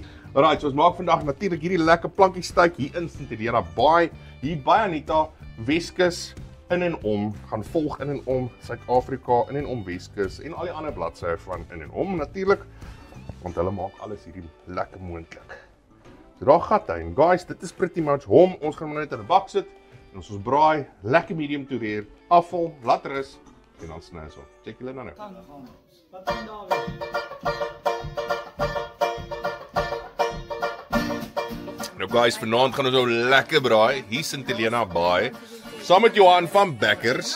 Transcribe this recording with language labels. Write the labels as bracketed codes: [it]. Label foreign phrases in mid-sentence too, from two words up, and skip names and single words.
[af] Alright, so ons maak vandag natuurlik hierdie lekker plankie steak hier in St Helena Bay, hier by Anita, Weskus in en om, gaan volg in en om Suid-Afrika, in en om Weskus en al die ander bladsye van in en om natuurlik, want hulle maak alles hierdie lekker moontlik. So daar gaan hy en guys, dit is [en] pretty much [af] hom. Ons gaan hom net in 'n bak sit. En ons braai, lekker [en] medium to rare, [af] afval, laat rus en dan sny ons op. Check julle dan nou. Nou guys, vanaand gaan ons nou lekker braai hier in St Helena Bay saam met Johan van Bekkers.